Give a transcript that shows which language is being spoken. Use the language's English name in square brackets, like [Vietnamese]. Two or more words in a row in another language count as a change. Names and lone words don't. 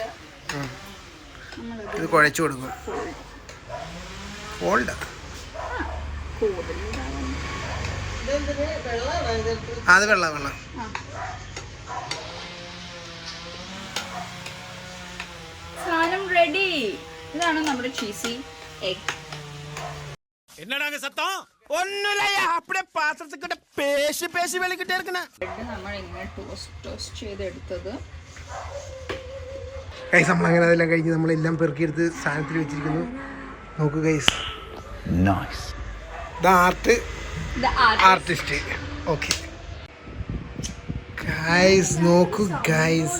[Malayalam] ഇത് കുഴച്ചു കൊടുക്കും. അത് വെള്ളം. സാധനം റെഡി. ഇതാണ് നമ്മുടെ [English] cheesy egg. [Tamil] என்னடாங்க சத்தம்? ஒண்ணுலையா, அப்படியே பாத்திரத்துக்கிட்ட பேசி வெளிக்கிட்டே இருக்கണ. [Malayalam] നമ്മൾ ഇങ്ങനെ ടോസ്റ്റ് ചെയ്തെടുത്തത് ഗൈസ്. നമ്മളങ്ങനെ അതെല്ലാം കഴിഞ്ഞ് നമ്മളെല്ലാം പെറുക്കിയെടുത്ത് സാധനത്തിൽ വെച്ചിരിക്കുന്നു. നോക്കൂ ഗൈസ്, ആർട്ടിസ്റ്റ്. [English] okay guys, [Malayalam] നോക്കൂ ഗൈസ്.